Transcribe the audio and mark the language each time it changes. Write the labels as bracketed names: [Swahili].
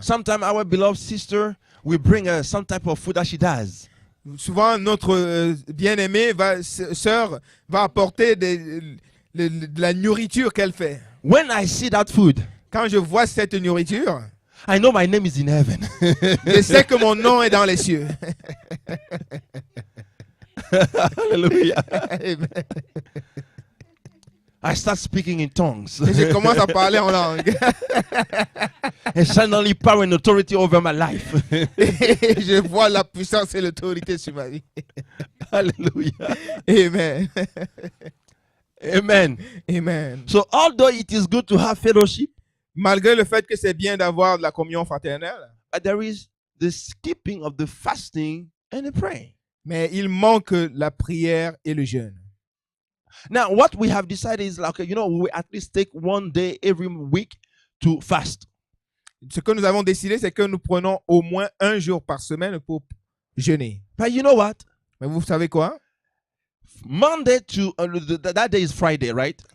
[English] sometimes our beloved sister will bring some type of food that she does. [French] Souvent, notre bien-aimée sœur va apporter de la nourriture qu'elle fait. [English] When I see that food, [French] Quand je vois cette nourriture, [English] I know my name is in heaven. [French] je sais que mon nom est dans les cieux. [English] Hallelujah. Amen. I start speaking in tongues. [French] Et je commence à parler en langue. [English] And suddenly power and authority over my life. [French] Et je vois la puissance et l'autorité sur ma vie. [English] Hallelujah. Amen. Amen. Amen. So although it is good to have fellowship, [French] Malgré le fait que c'est bien d'avoir de la communion fraternelle, [English] but there is the skipping of the fasting and the praying. [French] mais il manque la prière et le jeûne. [English] Now, what we have decided is like, we will at least take one day every week to fast. [French] Ce que nous avons décidé, c'est que nous prenons au moins un jour par semaine pour jeûner. [English] But you know what? [French] Mais vous savez quoi? [English] Monday to that day is Friday, right?